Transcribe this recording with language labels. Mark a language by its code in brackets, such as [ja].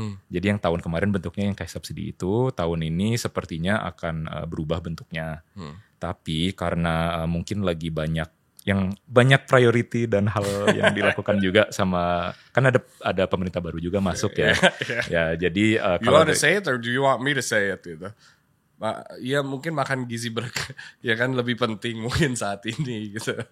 [id] Jadi yang tahun kemarin bentuknya yang kayak subsidi itu, tahun ini sepertinya akan berubah bentuknya. Tapi karena mungkin lagi banyak priority dan hal yang dilakukan juga sama, kan ada pemerintah baru juga masuk ya. Ya jadi [en] You want to say it or do you want me to say it [id] gitu? Ya mungkin makan gizi ya kan lebih penting mungkin saat ini gitu.